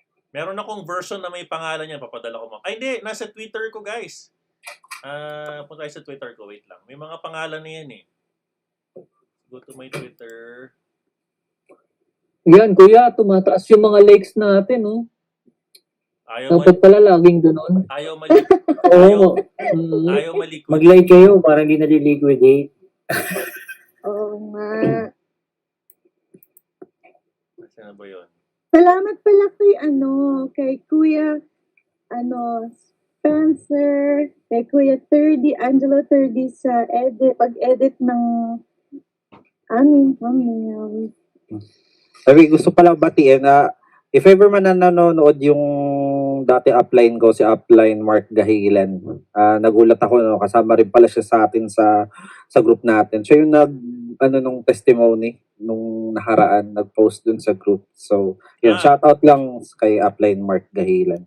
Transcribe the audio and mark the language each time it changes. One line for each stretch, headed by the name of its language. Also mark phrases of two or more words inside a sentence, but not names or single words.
Filipino: Meron akong version na may pangalan niya, papadala ko mo. Ay, hindi, nasa Twitter ko, guys. Punta tayo sa Twitter ko, wait lang. May mga pangalan na yan eh.
English: Go to my Twitter.
Filipino: Yan, kuya, tumataas yung mga likes natin, no? Dapat pala laging ganun. Ayaw mali. Oo. Ayaw maliquid. Mag-like kayo para hindi naliliquidate. Oo nga. Saan na ba yun? Salamat pala kay Kuya, Spencer, kay Kuya Angelo 30 sa pag-edit ng aming thumbnail. Sabi, gusto palang batiin na
English: if ever
Filipino: man na nanonood yung dati upline ko, si upline Mark Gahilan, nagulat ako, no? Kasama rin pala siya sa atin sa group natin. Siya yung nung testimony nung nakaraan, nag-post dun sa group. So, yun, shoutout lang kay upline Mark Gahilan.